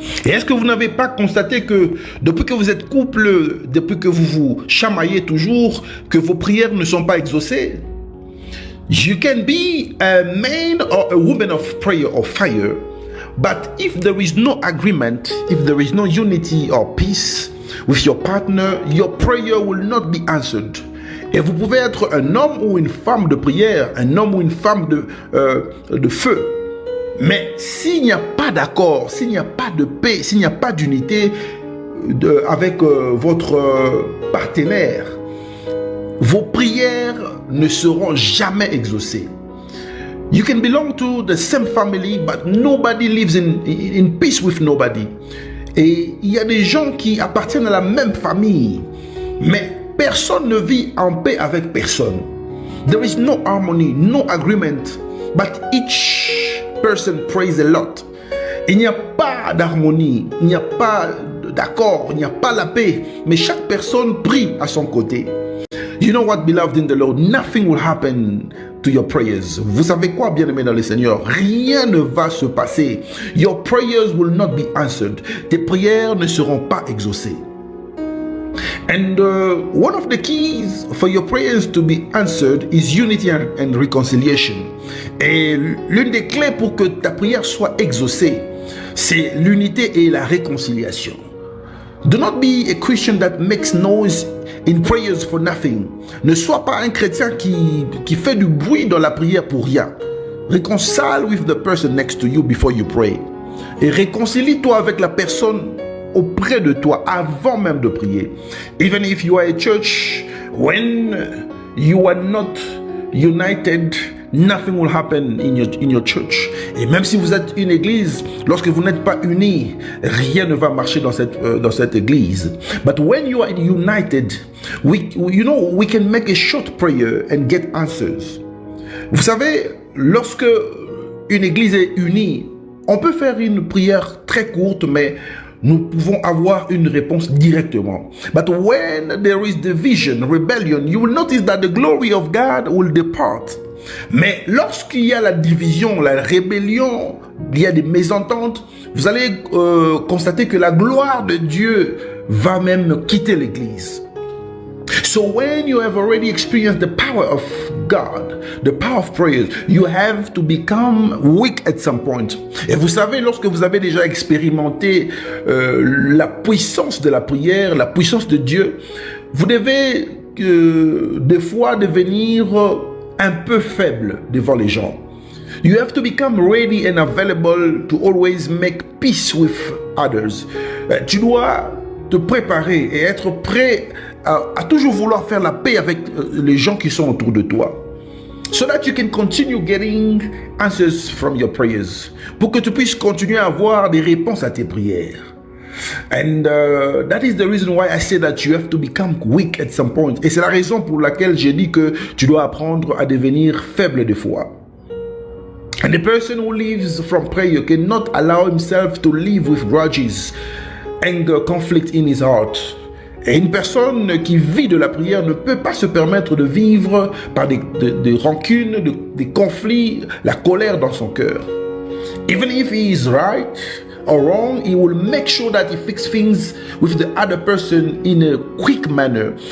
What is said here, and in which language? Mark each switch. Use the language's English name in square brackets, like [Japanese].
[French] Et est-ce que vous n'avez pas constaté que depuis que vous êtes couple, depuis que vous vous chamaillez toujours, que vos prières ne sont pas exaucées? [English] You can be a man or a woman of prayer or fire, but if there is no agreement, if there is no unity or peace with your partner, your prayer will not be answered. [French] Et vous pouvez être un homme ou une femme de prière, un homme ou une femme de feu. Mais s'il n'y a pas d'accord, s'il n'y a pas de paix, s'il n'y a pas d'unité avec votre partenaire, vos prières ne seront jamais exaucées. [English] You can belong to the same family, but nobody lives in peace with nobody. [French] Et il y a des gens qui appartiennent à la même famille, mais personne ne vit en paix avec personne. [English] There is no harmony, no agreement, but each person prays a lot. [French] Il n'y a pas d'harmonie, il n'y a pas d'accord, il n'y a pas la paix, mais chaque personne prie à son côté. [English] You know what, beloved in the Lord, nothing will happen to your prayers. [French] Vous savez quoi, bien-aimés dans le Seigneur? Rien ne va se passer. [English] Your prayers will not be answered. [French] Tes prières ne seront pas exaucées. [English] And one of the keys for your prayers to be answered is unity and reconciliation. [French] Et l'une des clés pour que ta prière soit exaucée, c'est l'unité et la réconciliation. [English] Do not be a Christian that makes noise in prayers for nothing. [French] Ne sois pas un chrétien qui fait du bruit dans la prière pour rien. [English] Reconcile with the person next to you before you pray. [French] Et réconcilie-toi avec la personne auprès de toi avant même de prier. [English] Even if you are a church, when you are not united, nothing will happen in your church. [French] Et même si vous êtes une église, lorsque vous n'êtes pas unis, rien ne va marcher dans cette église. [English] But when you are united, we can make a short prayer and get answers. [French] Vous savez, lorsque une église est unie, on peut faire une prière très courte, mais nous pouvons avoir une réponse directement. [English] But when there is division, rebellion, you will notice that the glory of God will depart. [French] Mais lorsqu'il y a la division, la rébellion, il y a des mésententes, vous allez constater que la gloire de Dieu va même quitter l'église. [English] So when you have already experienced the power of God, the power of prayers, you have to become weak at some point. [French] Et vous savez, lorsque vous avez déjà expérimenté la puissance de la prière, la puissance de Dieu, vous devez des fois devenir un peu faible devant les gens. [English] You have to become ready and available to always make peace with others. [French] Tu dois te préparer et être prêt à toujours vouloir faire la paix avec les gens qui sont autour de toi. [English] So that you can continue getting answers from your prayers. [French] Pour que tu puisses continuer à avoir des réponses à tes prières. [English] And that is the reason why I say that you have to become weak at some point. [French] Et c'est la raison pour laquelle j'ai dit que tu dois apprendre à devenir faible de foi. [English] And the person who lives from prayer cannot allow himself to live with grudges, anger, conflict in his heart. [French] Et une personne qui vit de la prière ne peut pas se permettre de vivre par des rancunes, des conflits, la colère dans son cœur. [English] Even if he is right or wrong, he will make sure that he fixes things with the other person in a quick manner.